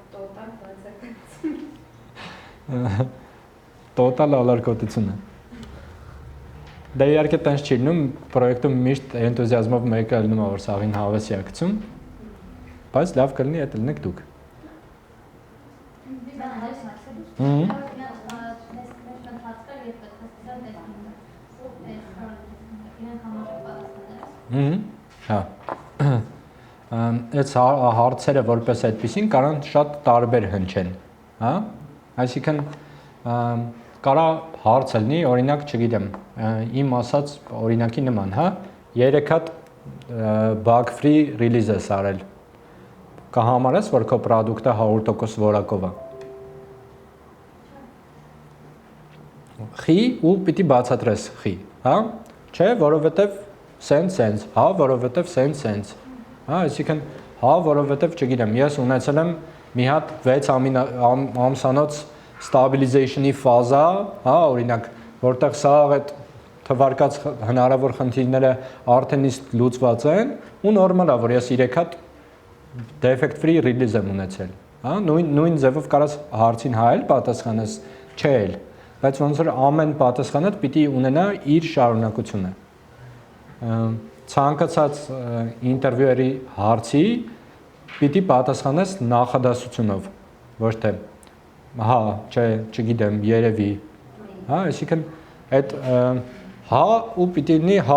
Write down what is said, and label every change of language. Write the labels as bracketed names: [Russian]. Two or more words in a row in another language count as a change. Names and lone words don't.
[Armenian] տոտալ ալարկոտությունը։ Դա իհարկե տենց չի լինում, պրոյեկտում միշտ էնտուզիազմով մեկը լինում է, որ սաղին հավեսի է գցում, բայց լավ կլինի այդ լինեք դուք։ Հա։ Այս հարցերը որպես այդպեսին կարան շատ տարբեր հնչեն, հա։ Այսինքն կարա հարց լինի, օրինակ, չգիտեմ, իմ ասած օրինակի նման, հա, 3 հատ [English] bug free release [Armenian] ես արել։ Կհամարես, որ քո product-ը 100% որակով է։ Խի ու պիտի բացատրես խի, հա? Չէ, որովհետև sense, հա, որովհետև sense։ Հա, այսինքն հա, որովհետև չգիտեմ, ես ունեցել եմ մի հատ 6 ամսանոց stabilization-ի ֆազա, հա, օրինակ, որտեղ սա այդ թվարկած հնարավոր խնդիրները արդեն իսկ լուծված են ու նորմալ է, որ ես 3 հատ [English] defect free release [Armenian] եմ ունեցել, հա, նույն ձևով կարաս հարցին հայել պատասխանես, չէ էլ, բայց ոնց որ ամեն պատասխանը պիտի ունենա իր շարունակությունը։ Ցանկացած ինտերվյուերի հարցի պիտի պատասխանես նախադասությունով, ոչ թե հա, չէ, չգիտեմ, երևի, հա, այսինքն այդ հա ու պիտի լինի հա,